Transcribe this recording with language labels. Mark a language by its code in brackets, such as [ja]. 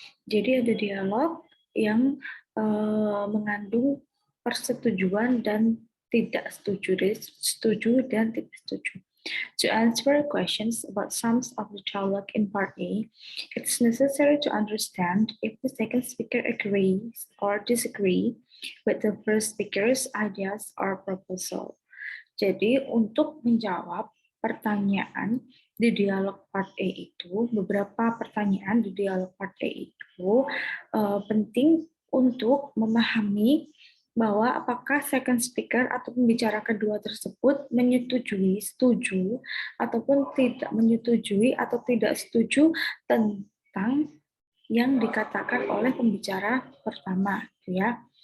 [id] Jadi ada dialog yang mengandung persetujuan dan tidak setuju dan tidak setuju. [en] To answer questions about some of the dialogue in part A, it's necessary to understand if the second speaker agrees or disagree with the first speaker's ideas or proposal. [id] Jadi untuk menjawab pertanyaan di dialog part A itu, beberapa pertanyaan di dialog part A itu penting untuk memahami bahwa apakah second speaker atau pembicara kedua tersebut setuju, ataupun tidak menyetujui atau tidak setuju tentang yang dikatakan oleh pembicara pertama, ya.